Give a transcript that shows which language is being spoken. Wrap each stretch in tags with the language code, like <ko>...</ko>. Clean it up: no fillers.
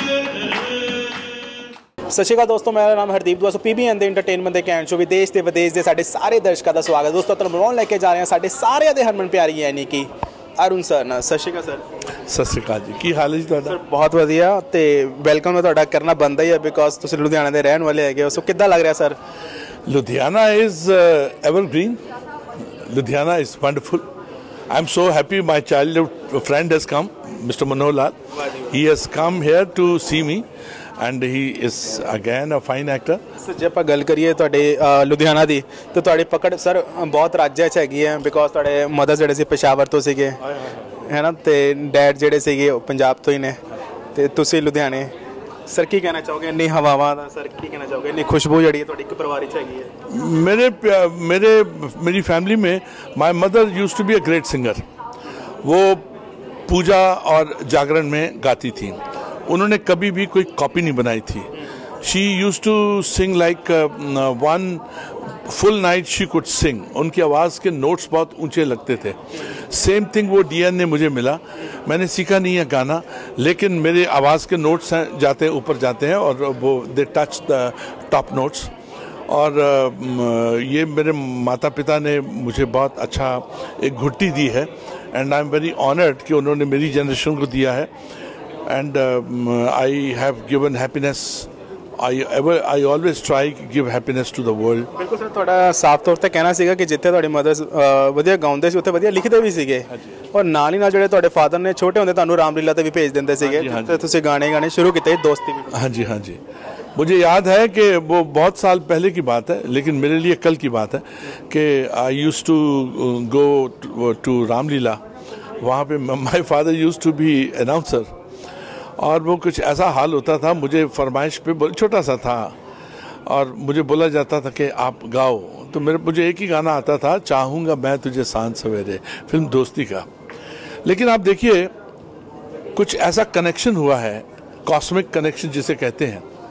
<hi>सत श्री अकाल दोस्तों, मेरा नाम हरदीप दुआ।</hi> <pa>PBN ਦੇ एंटरटेनमेंट ਦੇ कैंट शो विदेश ਤੇ विदेश ਦੇ ਸਾਡੇ ਸਾਰੇ ਦਰਸ਼ਕਾਂ ਦਾ ਸਵਾਗਤ। ਦੋਸਤੋ ਤੁਹਾਨੂੰ ਮਿਲਾਉਣ ਲੈ ਕੇ ਜਾ ਰਹੇ ਹਾਂ ਸਾਡੇ ਸਾਰਿਆਂ ਦੇ ਹਰਮਨ ਪਿਆਰੀ ਯਾਨੀ ਕਿ ਅਰੁਣ ਸਰ ਨਾਲ। ਸਤਿ ਸ਼੍ਰੀ ਅਕਾਲ ਸਰ। ਸਤਿ ਸ਼੍ਰੀ ਅਕਾਲ ਜੀ, ਕੀ ਹਾਲ ਹੈ ਜੀ ਤੁਹਾਡਾ? ਸਰ ਬਹੁਤ ਵਧੀਆ ਤੇ ਵੈਲਕਮ ਮੈਂ ਤੁਹਾਡਾ ਕਰਨਾ ਬਣਦਾ ਹੀ ਹੈ ਬਿਕੋਜ਼ ਤੁਸੀਂ ਲੁਧਿਆਣਾ ਦੇ ਰਹਿਣ ਵਾਲੇ ਹੈਗੇ ਹੋ। ਸੋ ਕਿੱਦਾਂ ਲੱਗ ਰਿਹਾ sir?</pa> <en>Ludhiana is evergreen. Ludhiana is wonderful. I'm so happy my childhood friend has come, Mr. Manohar Lal. He has come here to see me. And he is again a fine actor.</en> <pa>Sir ਜੇ ਆਪਾਂ ਗੱਲ ਕਰੀਏ ਤੁਹਾਡੇ ਲੁਧਿਆਣਾ ਦੀ ਤਾਂ ਤੁਹਾਡੀ ਪਕੜ sir ਬਹੁਤ ਰਾਜਾਂ 'ਚ ਹੈਗੀ ਹੈ ਬਿਕੋਜ਼ ਤੁਹਾਡੇ ਮਦਰ ਜਿਹੜੇ ਸੀ ਪੇਸ਼ਾਵਰ ਤੋਂ ਸੀਗੇ ਹੈ ਨਾ ਤੇ ਡੈਡ ਜਿਹੜੇ ਸੀਗੇ ਉਹ ਪੰਜਾਬ ਤੋਂ ਹੀ ਨੇ ਤੇ ਤੁਸੀਂ ਲੁਧਿਆਣੇ। ਸਰ ਕੀ ਕਹਿਣਾ ਚਾਹੋਗੇ ਇੰਨੀ ਹਵਾਵਾਂ ਦਾ? ਸਰ ਕੀ ਕਹਿਣਾ ਚਾਹੋਗੇ ਇੰਨੀ ਖੁਸ਼ਬੂ ਜਿਹੜੀ ਤੁਹਾਡੀ ਇੱਕ ਪਰਿਵਾਰ 'ਚ ਹੈਗੀ ਹੈ?</pa> <en>मेरी फैमिली में my mother used to be a great singer.</en> <hi>वो पूजा और जागरण में गाती थी। उन्होंने कभी भी कोई कॉपी नहीं बनाई थी।</hi> <en>She use to sing like one full night she could sing.</en> <hi>उनकी आवाज़ के नोट्स बहुत ऊंचे लगते थे। सेम थिंग वो DNA मुझे मिला। मैंने सीखा नहीं है गाना, लेकिन मेरे आवाज़ के नोट्स जाते हैं ऊपर जाते हैं और वो</hi> <en>They touch the top notes.</en> <hi>और ये मेरे माता पिता ने मुझे बहुत अच्छा एक घुट्टी दी है</hi> <en>and I am very honoured</en> <hi>कि उन्होंने मेरी जनरेशन को दिया है।</hi> <en>And I have given happiness. I always try to give happiness to the world.</en> <pa>ਬਿਲਕੁਲ ਸਰ, ਤੁਹਾਡਾ ਸਾਫ਼ ਤੌਰ ਤੇ ਕਹਿਣਾ ਸੀਗਾ ਕਿ ਜਿੱਥੇ ਤੁਹਾਡੀ ਮਦਰ ਵਧੀਆ ਗਾਉਂਦੇ ਸੀ ਉੱਥੇ ਵਧੀਆ ਲਿਖਦੇ ਵੀ ਸੀਗੇ ਔਰ ਨਾਲ ਹੀ ਨਾਲ ਜਿਹੜੇ ਤੁਹਾਡੇ ਫਾਦਰ ਨੇ ਛੋਟੇ ਹੁੰਦੇ ਤੁਹਾਨੂੰ ਰਾਮਲੀਲਾ ਤੇ ਵੀ ਭੇਜ ਦਿੰਦੇ ਸੀਗੇ ਤੇ ਤੁਸੀਂ ਗਾਣੇ ਸ਼ੁਰੂ ਕੀਤੇ ਦੋਸਤੀ भी।</pa> <hi>हाँ जी, हाँ जी, मुझे याद है कि वो बहुत साल पहले की बात है, लेकिन मेरे लिए कल की बात है कि</hi> <en>I used to go to</en> <hi>Ramlila.</hi> <en>वहाँ पे my father used to be announcer।</en> <hi>और वो कुछ ऐसा हाल होता था, मुझे फरमाइश पे छोटा सा था और मुझे बोला जाता था कि आप गाओ, तो मुझे एक ही गाना आता था, चाहूँगा मैं तुझे सांझ सवेरे, फिल्म दोस्ती का। लेकिन आप देखिए कुछ ऐसा कनेक्शन हुआ है, कॉस्मिक कनेक्शन जिसे कहते हैं।</hi>